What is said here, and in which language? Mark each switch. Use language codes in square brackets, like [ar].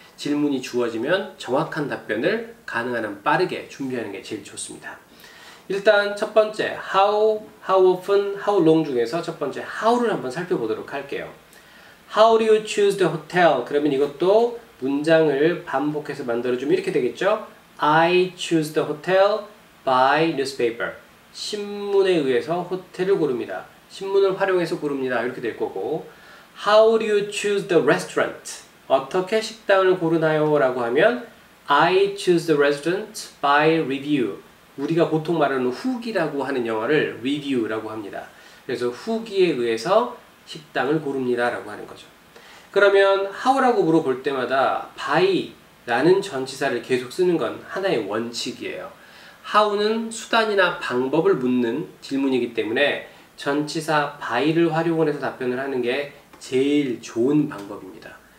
[ko] 질문이 주어지면 정확한 답변을 가능한 한 빠르게 준비하는 게 제일 좋습니다. 일단 첫 번째 how, how often, how long 중에서 첫 번째 how를 한번 살펴보도록 할게요. [en] How do you choose the hotel? [ko] 그러면 이것도 문장을 반복해서 만들어주면 이렇게 되겠죠? [en] I choose the hotel by newspaper. [ko] 신문에 의해서 호텔을 고릅니다. 신문을 활용해서 고릅니다. 이렇게 될 거고 [en] How do you choose the restaurant? [ko] 어떻게 식당을 고르나요? 라고 하면 [en] I choose the restaurant by review. [ko] 우리가 보통 말하는 후기라고 하는 영어를 review라고 합니다. 그래서 후기에 의해서 식당을 고릅니다 라고 하는 거죠. 그러면 how라고 물어볼 때마다 by라는 전치사를 계속 쓰는 건 하나의 원칙이에요. how는 수단이나 방법을 묻는 질문이기 때문에 전치사 by를 활용을 해서 답변을 하는 게 제일 좋은 방법입니다.